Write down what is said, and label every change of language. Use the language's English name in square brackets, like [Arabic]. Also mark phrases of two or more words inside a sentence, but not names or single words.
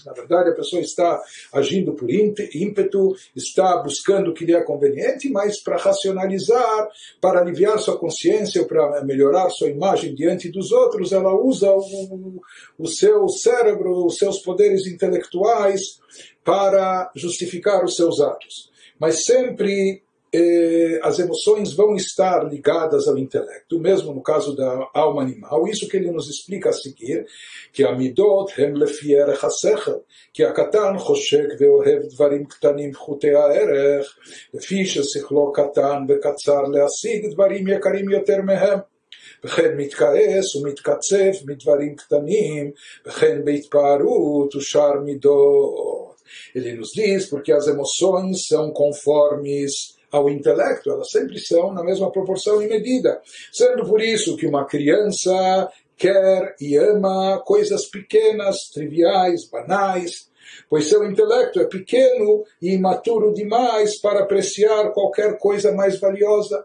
[Portuguese] Na verdade, a pessoa está agindo por ímpeto, está buscando o que lhe é conveniente, mas para racionalizar, para aliviar sua consciência, ou para melhorar sua imagem diante dos outros, ela usa o seu cérebro, os seus poderes intelectuais para justificar os seus atos. Mas sempre as emoções vão estar ligadas ao intelecto, mesmo no caso da alma animal. Isso que ele nos explica a seguir, que a [Hebrew] מידות הן לפי ערך השכל, [Portuguese] que a [Hebrew] קטן חושק ואוהב דברים קטנים פחותי הערך לפי ששכלו קטן וקצר להשיג דברים יקרים יותר מהם. וכן מתכעס ומתקצף מדברים קטנים, וכן בהתפארות ושאר מידות. [Portuguese] Ele nos diz porque as emoções são conformes ao intelecto, elas sempre são na mesma proporção e medida. Sendo por isso que uma criança quer e ama coisas pequenas, triviais, banais, pois seu intelecto é pequeno e imaturo demais para apreciar qualquer coisa mais valiosa.